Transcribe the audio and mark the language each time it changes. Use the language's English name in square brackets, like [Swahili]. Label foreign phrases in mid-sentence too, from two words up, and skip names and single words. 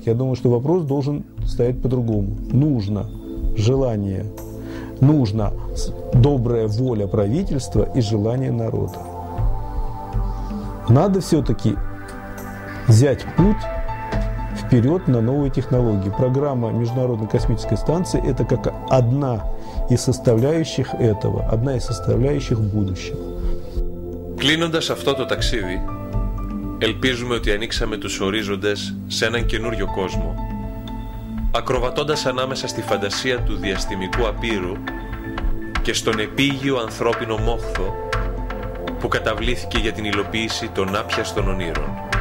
[Russian] Я думаю, что вопрос должен стоять по-другому. Нужно желание, нужна добрая воля правительства и желание народа. Надо все-таки взять путь вперед на новые технологии. Программа Международной космической станции – это как одна из составляющих этого, одна из составляющих будущего. [Greek] Κλείνοντας αυτό το ταξίδι, ελπίζουμε ότι ανοίξαμε τους ορίζοντες σε έναν καινούριο κόσμο, ακροβατώντας ανάμεσα στη φαντασία του διαστημικού απείρου και στον επίγειο ανθρώπινο μόχθο που καταβλήθηκε για την υλοποίηση των άπιαστων ονείρων.